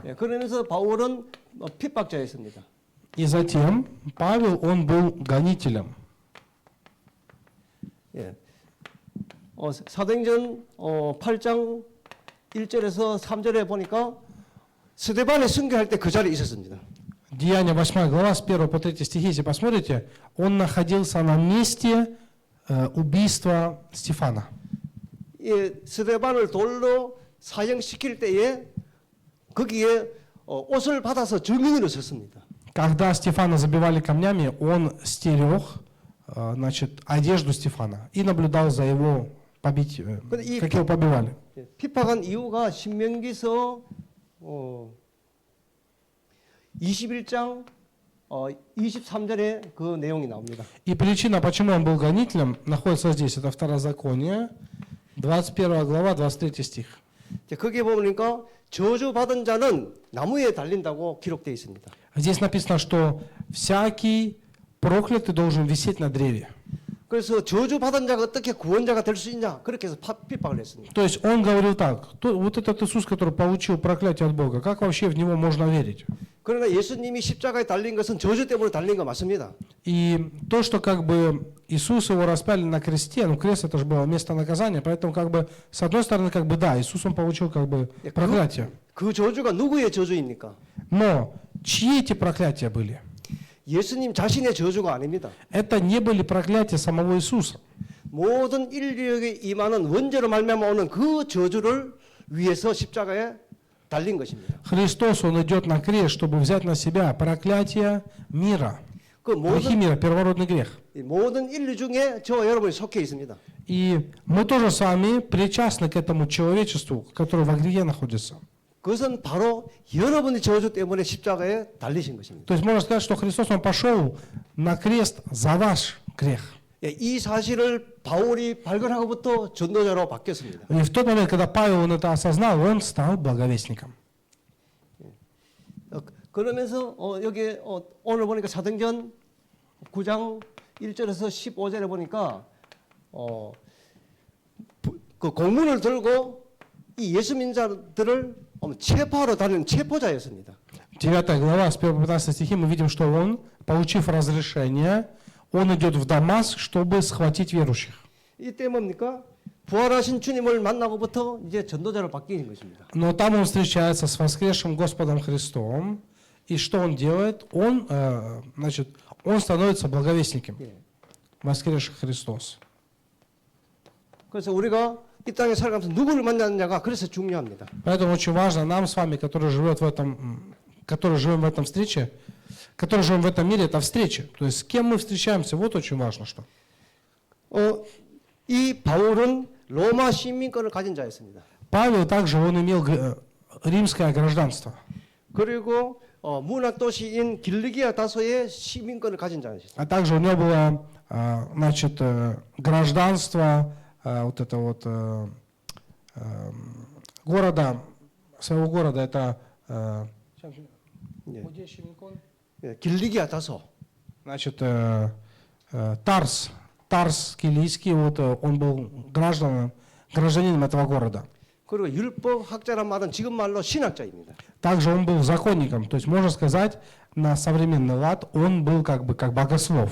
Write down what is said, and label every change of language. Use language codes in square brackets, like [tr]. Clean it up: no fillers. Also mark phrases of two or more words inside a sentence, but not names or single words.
[ko] 예, 그러면서 바울은 핍박자였습니다. [ru] И затем Павел, он был гонителем. [ko] 예. 사도행전 8장 1절에서 3절에 보니까 스데반에 순교할 때 그 자리에 있었습니다. [ru] Деяния 8 глава с 1 по 3 стихи, если посмотрите, он находился на месте убийства Стефана. [ko] 예, 스데반을 돌로 사형시킬 때에 거기에 옷을 받아서 증인으로 섰습니다. [ru] когда Стефана забивали камнями, он стерег, значит, одежду Стефана и наблюдал за его как его побивали. [ko] 핍박한 이유가 신명기서 21장 23절에 그 내용이 나옵니다. [ru] И причина, почему он был гонителем, находится здесь. Это Второзаконие, 21 глава, 23 стих. [ko] 거기에 보니까 저주받은 자는 나무에 달린다고 기록되어 있습니다. [ru] Здесь написано, что всякий проклятый должен висеть на древе. [ko] 그래서 저주받은 자가 어떻게 구원자가 될 수 있냐? 그렇게 해서 핍박을 했습니다. [ru] То есть он говорил так, вот этот Иисус, который получил проклятие от Бога, как вообще в него можно верить? [ko] 그러나 예수님이 십자가에 달린 것은 저주 때문에 달린 거 맞습니다. [ru] И то, что как бы Иисус его распяли на кресте, ну крест это же было место наказания, поэтому как бы с одной стороны как бы да, Иисус он получил как бы проклятие. [ko] 그 저주가 누구의 저주입니까? [ru] Но чьи эти проклятия были? [ko] 예수님 자신의 저주가 아닙니다. [ru] Это не были проклятия самого Иисуса. [ko] 모든 인류에게 임하는 원죄로 말미암아 오는 그 저주를 위해서 십자가에 달린 것입니다. [ru] Христос, Он идет на крест, чтобы взять на себя проклятие мира, [ko] 그 [ru] грехи мира, первородный грех. [ko] 모든 인류 중에 저와 여러분이 속해 있습니다. [ru] И мы тоже с вами причастны к этому человечеству, которое во грехе находится. [ko] 그것은 바로 여러분의 저주 때문에 십자가에 달리신 것입니다. [ru] То есть можно сказать, что Христос, Он пошел на крест за ваш грех. [ko] 이 사실을 바울이 발견하고부터 전도자로 바뀌었습니다. [ru] И в тот момент, когда Павел он это осознал, он стал благовестником. [ko] 그러면서 여기 오늘 보니까 사도행전 9장 1절에서 15절에 보니까 그 공문을 들고 이 예수 민자들을 체포하러 다니는 체포자였습니다. [ru] 9 глава, с 1 по 15 стихи, мы видим, что он, получив разрешение, он идет в Дамаск, чтобы схватить верующих. [ko] 이때 뭡니까? 부활하신 주님을 만나고부터 이제 전도자로 바뀌는 것입니다. [ru] Но там он встречается с воскресшим Господом Христом, и что он делает? Он, значит, он становится благовестником. Воскресший Христос. [ko] 그래서 우리가 이 땅에 살아가면서 누구를 만나느냐가 그래서 중요합니다. [ru] Поэтому очень важно нам с вами, которые живем в этом встрече, которые живем в этом мире, это встреча. То есть с кем мы встречаемся, вот очень важно что. [ko] 이 바울은 로마 시민권을 가진 자였습니다. [ru] Павел также он имел римское гражданство. [ko] 그리고 문학 도시인 길리기아 다소의 시민권을 가진 자였습니다. [ru] А также у него было, значит, гражданство вот это вот города, своего города, это [ko] 길리기아 다소. [ru] Значит, Тарс Килийский, вот он был гражданином этого города. [ko] 그리고 율법 학자란 말은 지금 말로 신학자입니다. [ru] Также он был законником, то есть можно сказать на современный лад, он был как богослов.